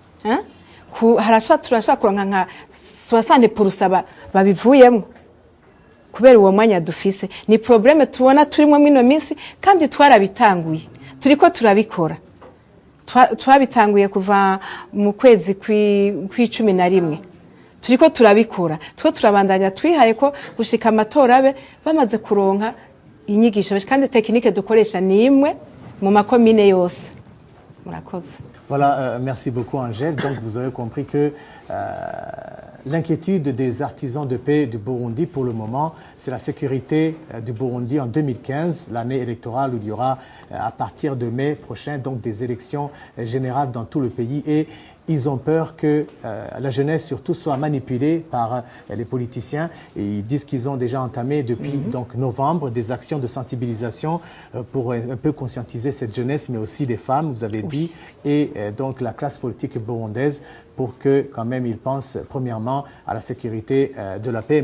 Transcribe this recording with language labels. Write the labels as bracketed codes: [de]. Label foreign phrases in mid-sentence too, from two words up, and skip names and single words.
[rn] turashaka kuronka nka 60% babivuyemo kubera uwo mwanya dufise ni probleme tubona turimo mino minsi kandi twarabitanguye turiko turabikora twabitanguye kuva mu kwezi kw'11 turiko turabikora turabandanya twihaye ko gushika amatora abe bamaze kuronka inyigisho kandi tekinike dukoresha ni imwe mu makomine yose. Murakoze. [fr] Voilà, merci beaucoup Angèle. Donc vous avez compris que l'inquiétude des artisans de paix du Burundi pour le moment, c'est la sécurité du Burundi en 2015, l'année électorale où il y aura à partir de mai prochain donc des élections générales dans tout le pays et ils ont peur que la jeunesse surtout soit manipulée par les politiciens et ils disent qu'ils ont déjà entamé depuis donc novembre des actions de sensibilisation pour un peu conscientiser cette jeunesse mais aussi les femmes, vous avez dit, et donc la classe politique burundaise pour que quand même ils pensent premièrement à la sécurité de la paix.